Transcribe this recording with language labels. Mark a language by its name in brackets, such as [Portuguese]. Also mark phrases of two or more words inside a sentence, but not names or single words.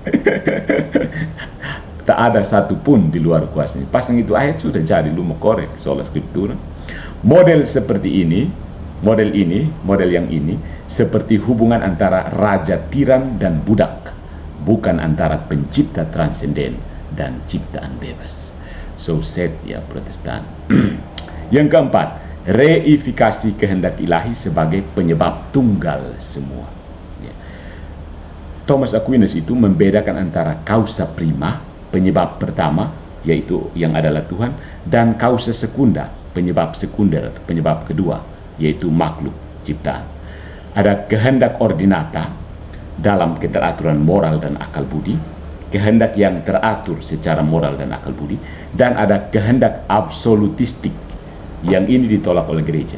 [Indonesian] Tak ada satupun di luar kuasanya. Pasang itu ayat sudah jadi, lu mau korek soal skriptura. Model yang ini, seperti hubungan antara raja tiran dan budak. Bukan antara pencipta transenden dan ciptaan bebas. So said ya Protestan. Yang keempat, reifikasi kehendak ilahi sebagai penyebab tunggal semua. Ya. Thomas Aquinas itu membedakan antara [Latin] causa prima, [Indonesian] penyebab pertama, yaitu yang adalah Tuhan, dan [Latin] causa secunda, [Indonesian] penyebab sekunder atau penyebab kedua, yaitu makhluk ciptaan. Ada kehendak ordinata dalam keteraturan moral dan akal budi, kehendak yang teratur secara moral dan akal budi, dan ada kehendak absolutistik yang ini ditolak oleh gereja.